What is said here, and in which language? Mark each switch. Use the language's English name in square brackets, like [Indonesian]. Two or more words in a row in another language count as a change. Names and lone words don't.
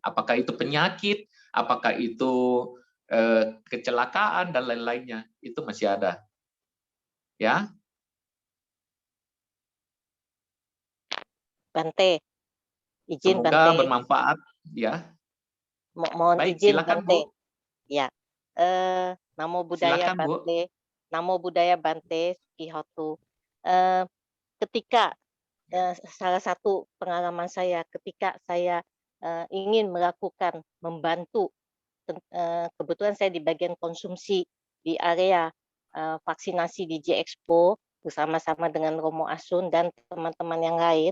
[Indonesian] Apakah itu penyakit, apakah itu kecelakaan, dan lain-lainnya. Itu masih ada. Ya. Bante. Izin Semoga Bante. bermanfaat ya. Mohon Baik, izin silakan Bante. Bu. Ya. [Pali] Namo Buddhaya [Indonesian] Silakan Bu. Bante. [Pali] Namo Buddhaya Bante Sukihotu. [Indonesian] Ketika salah satu pengalaman saya ketika saya ingin melakukan membantu, kebetulan saya di bagian konsumsi di area vaksinasi di J-Expo bersama-sama dengan Romo Asun dan teman-teman yang lain.